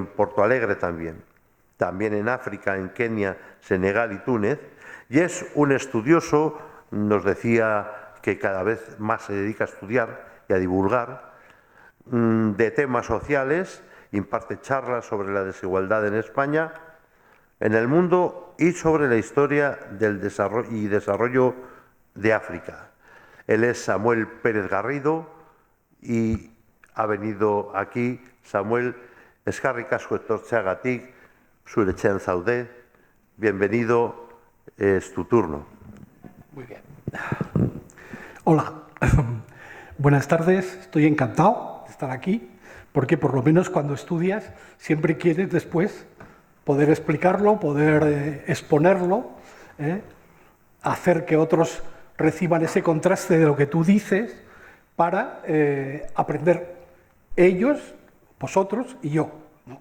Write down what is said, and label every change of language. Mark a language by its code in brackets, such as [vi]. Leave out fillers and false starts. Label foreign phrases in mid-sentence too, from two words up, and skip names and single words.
[es] Porto Alegre también en África, en Kenia, Senegal y Túnez, y es un estudioso, nos decía que cada vez más se dedica a estudiar y a divulgar, de temas sociales, imparte charlas sobre la desigualdad en España, en el mundo y sobre la historia del desarrollo de África. Él es Samuel Pérez Garrido y ha venido aquí. Samuel, [eu] eskerrik asko etortzeagatik, zure etxean zaude, [es] bienvenido, es tu turno. Muy bien. Hola, buenas tardes, estoy encantado de estar aquí, porque por lo menos cuando estudias siempre quieres después poder explicarlo, poder exponerlo, hacer que otros reciban ese contraste de lo que tú dices para aprender ellos, vosotros y yo, ¿no?